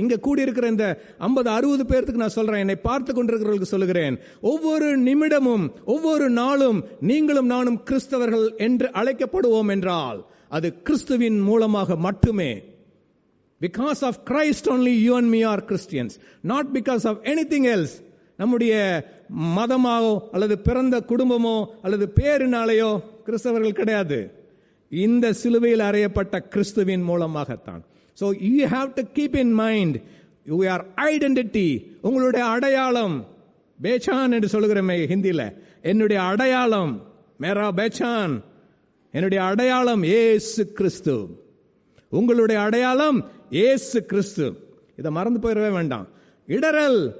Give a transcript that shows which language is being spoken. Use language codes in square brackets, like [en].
[ta] இங்க கூடி இருக்கிற இந்த 50-60 பேருக்கு நான் சொல்றேன், என்னை பார்த்து கொண்டிருக்கிறவர்களுக்கு சொல்லுகிறேன், ஒவ்வொரு நிமிடமும் ஒவ்வொரு நாளும் நீங்களும் நானும் கிறிஸ்தவர்கள் என்று அழைக்கப்படுவோம் என்றால் அது கிறிஸ்துவின் மூலமாக மட்டுமே. [en] Because of Christ only you and me are Christians, not because of anything else. [ta] நம்முடைய மதமாவோ அல்லது பிறந்த குடும்பமோ அல்லது பேரினாலேயோ கிறிஸ்தவர்கள் கிடையாது. இந்த சிலுவையில் அறையப்பட்ட கிறிஸ்துவின் மூலமாகத்தான். [en] So you have to keep in mind your identity. [ta] உங்களுடைய அடையாளம், பேச்சான் என்று சொல்லுகிறோமே ஹிந்தியில, என்னுடைய அடையாளம் [hi] மேரா பேச்சான், [ta] என்னுடைய அடையாளம் இயேசு கிறிஸ்து. உங்களுடைய அடையாளம் இயேசு கிறிஸ்து. இதை மறந்து போயிடவே வேண்டாம். இடரல்.